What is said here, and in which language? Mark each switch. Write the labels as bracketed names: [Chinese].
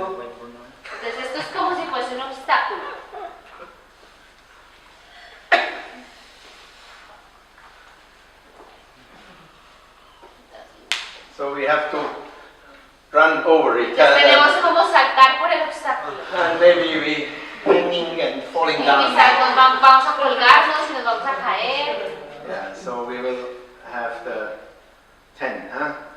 [Spanish] Entonces esto es como si fuese un obstáculo. [English] So we have to run over it. [Spanish] Entonces tenemos como saltar por el obstáculo. [English] And maybe we hanging and falling [Spanish] Y [English] down. [Spanish] quizás vamos a colgarnos y nos vamos a caer. [English] Yeah, so we will have the 10, huh?